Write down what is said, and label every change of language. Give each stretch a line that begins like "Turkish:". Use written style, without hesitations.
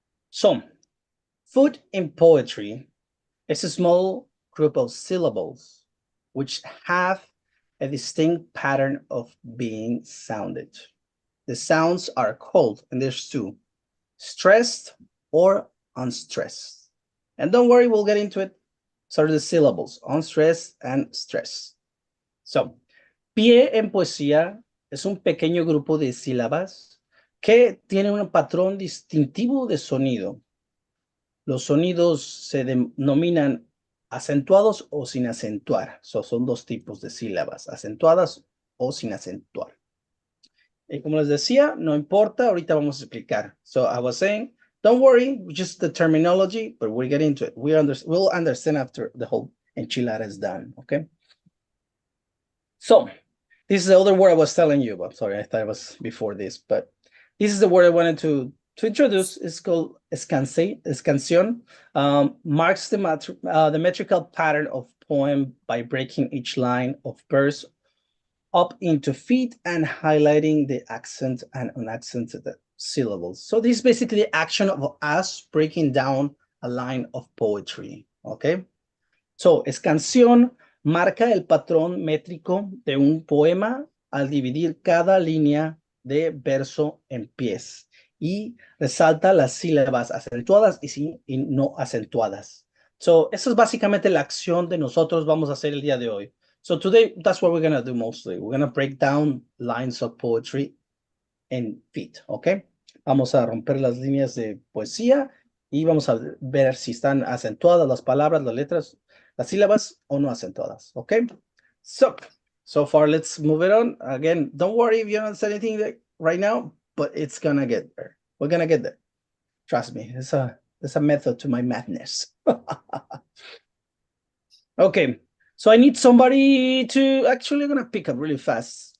English: So, foot in poetry is a small group of syllables which have a distinct pattern of being sounded. The sounds are called, and there's two, stressed or unstressed. And don't worry, we'll get into it. So the syllables, unstressed and stressed.
Spanish: So, pie en poesía es un pequeño grupo de sílabas que tiene un patrón distintivo de sonido. Los sonidos se denominan acentuados o sin acentuar. Son dos tipos de sílabas, acentuadas o sin acentuar. Y como les decía, no importa, ahorita vamos a explicar.
English: So I was saying, don't worry, just the terminology, but we'll get into it. We'll understand after the whole enchilada is done, okay? So this is the other word I was telling you about. Sorry, I thought it was before this, but this is the word I wanted to introduce. It's called escanción. Marks the metrical pattern of poem by breaking each line of verse up into feet and highlighting the accent and unaccented syllables. So this is basically the action of us breaking down a line of poetry, okay?
Spanish: So, escanción marca el patrón métrico de un poema al dividir cada línea de verso en pies y resalta las sílabas acentuadas y no acentuadas. So, eso es básicamente la acción de nosotros vamos a hacer el día de hoy.
English: So today, that's what we're going to do mostly. We're going to break down lines of poetry in feet, ¿ok?
Spanish: Vamos a romper las líneas de poesía y vamos a ver si están acentuadas las palabras, las letras, las sílabas o no acentuadas, ¿ok?
English: So far, let's move it on. Again, don't worry if you don't say anything right now, but it's going to get there. We're going to get there. Trust me, there's a method to my madness. Okay. So I need somebody to actually, I'm going to pick up really fast.